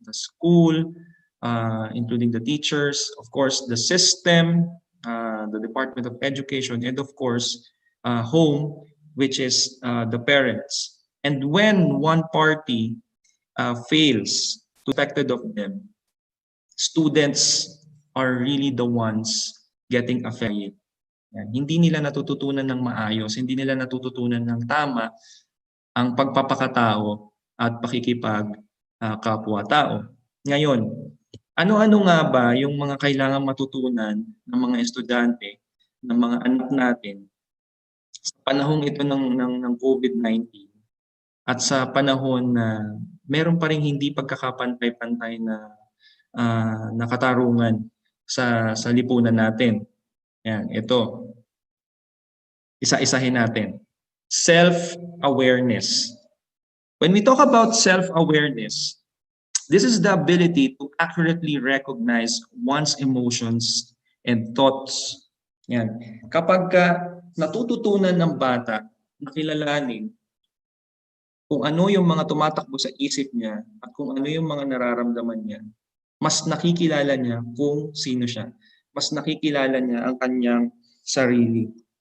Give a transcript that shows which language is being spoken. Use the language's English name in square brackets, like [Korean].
[English] The school, including the teachers, of course, the system, the Department of Education, and of course, home, which is the parents. And when one party fails to be expected of them, students are really the ones getting affected. [Filipino] Yan. Hindi nila natututunan ng maayos, hindi nila natututunan ng tama ang pagpapakatao at pakikipag kapwa-tao. Ngayon, ano-ano nga ba yung mga kailangan matutunan ng mga estudyante, ng mga anak natin sa panahong ito ng COVID-19 at sa panahon na meron pa rin hindi pagkakapantay-pantay na katarungan sa lipunan natin. Yan, ito. Isa-isahin natin. [English] Self-awareness. When we talk about self-awareness, this is the ability to accurately recognize one's emotions and thoughts. [Filipino] Yan. Kapag natututunan ng bata na kilalanin kung ano yung mga tumatakbo sa isip niya at kung ano yung mga nararamdaman niya, mas nakikilala niya kung sino siya. Mas nakikilala niya ang kanyang sarili.